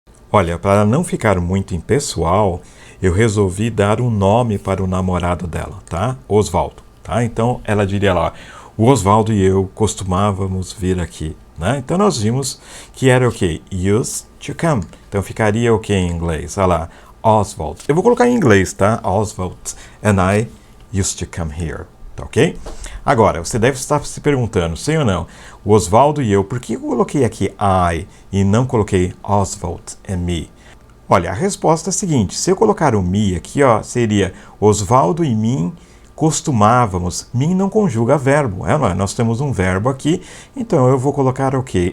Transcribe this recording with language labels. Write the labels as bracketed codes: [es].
[pt] Olha, para não ficar muito impessoal, eu resolvi dar um nome para o namorado dela, tá? Osvaldo, tá? Então ela diria lá, o Osvaldo e eu costumávamos vir aqui, né? Então nós vimos que era o quê? [en] Used to come. [pt] Então ficaria o que em inglês? Olha lá, Oswald. Eu vou colocar em inglês, tá? [en] Oswald and I used to come here. [pt] Tá ok? Agora, você deve estar se perguntando, sim ou não, o Osvaldo e eu, por que eu coloquei aqui I e não coloquei [en] Oswald and me? [pt] Olha, a resposta é a seguinte, se eu colocar o me aqui, ó, seria Osvaldo e mim costumávamos. Mim não conjuga verbo, não é? Nós temos um verbo aqui, então eu vou colocar o quê?